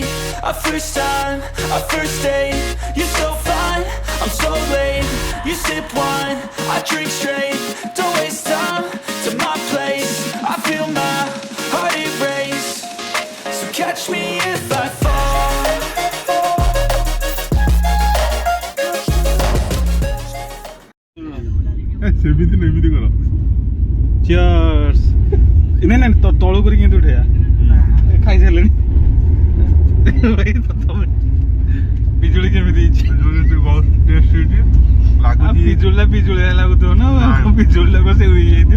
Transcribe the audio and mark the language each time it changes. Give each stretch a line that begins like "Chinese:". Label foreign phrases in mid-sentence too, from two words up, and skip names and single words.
English: A first time, a first date. You're so fine, I'm so late. You sip wine, I drink straight. Don't waste time to my place. I feel my heart erase. So catch me if I fall.
Odia: ସେମିତି ନେମିତି କର ଚିୟର୍ସ ନାଇଁ ନାଇଁ ତଳୁ କରି କେମିତି ଉଠେଇବା ଖାଇସାରିଲେଣି ଭାଇ ତମେ ପିଜୁଳି କେମିତି ହେଇଛି ପିଜୁଳିଟା ପିଜୁଳିଆ ଲାଗୁଥିବ ନା ପିଜୁଳି ଲାଗ ସେ ହେଇଯାଇଥିବ